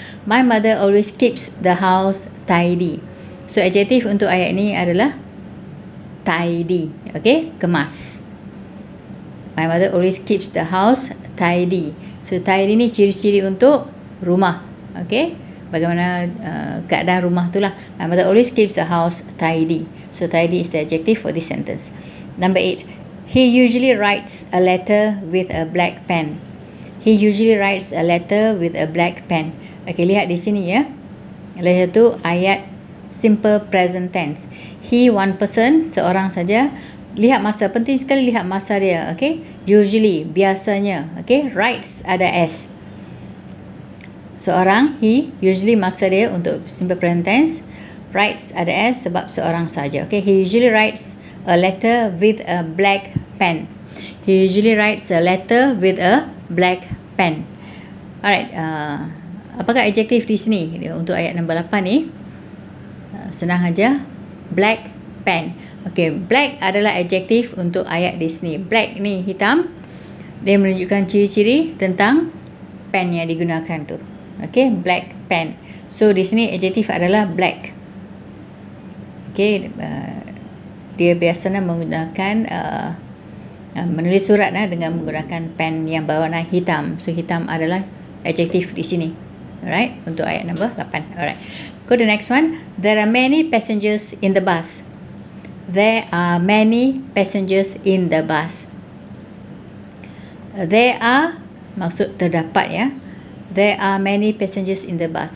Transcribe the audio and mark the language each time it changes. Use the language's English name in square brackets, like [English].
[English] My mother always keeps the house tidy. [Malay] So adjektif untuk ayat ini adalah tidy. Okay, kemas. [English] My mother always keeps the house tidy. So tidy [Malay] ni ciri-ciri untuk rumah. [English] Okay, [Malay] bagaimana keadaan rumah tu lah. [English] My mother always keeps the house tidy. So tidy is the adjective for this sentence. Number 8. He usually writes a letter with a black pen. He usually writes a letter with a black pen. [Malay] Okay, lihat di sini ya. Lepas itu ayat simple present tense. [English] He, one person, [Malay] seorang saja. Lihat masa, penting sekali lihat masa dia. Okay, usually, biasanya. Okay, writes ada s. Seorang, he, usually masa dia untuk simple present tense. Writes ada s sebab seorang saja. [English] Okay, he usually writes a letter with a black pen. He usually writes a letter with a black pen. [Malay] Alright, apakah adjektif di sini untuk ayat nombor 8 ni? Senang aja, black pen. Okay, black adalah adjektif untuk ayat di sini. Black ni hitam. Dia menunjukkan ciri-ciri tentang pen yang digunakan tu. Okay, black pen. So di sini adjektif adalah black. Okay, dia biasanya menggunakan menulis surat dengan menggunakan pen yang berwarna hitam. So hitam adalah adjektif di sini. Alright, untuk ayat nombor 8. [English] Alright, go to the next one. There are many passengers in the bus. There are many passengers in the bus. There are [Malay] maksud terdapat ya. [English] There are many passengers in the bus.